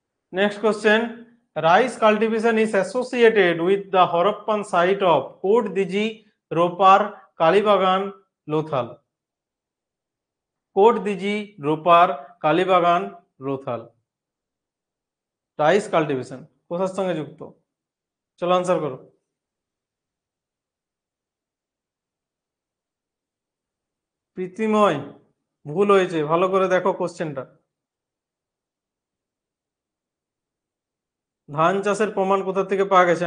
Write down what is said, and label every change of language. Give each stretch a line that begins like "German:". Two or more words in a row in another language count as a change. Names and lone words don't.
English: Next question. Rice cultivation is associated with the Harappan site of Kot Diji, Ropar, Kalibagan, Lothal. Kot Diji, Ropar, Kalibagan, Lothal. rice cultivation
Bangla: কোথার সঙ্গে যুক্ত? চলো আনসার করো। প্রীতিময় ভুল হয়েছে, ভালো করে দেখো কোশ্চেনটা। ধান চাষের প্রমাণ কোথা থেকে পাওয়া গেছে?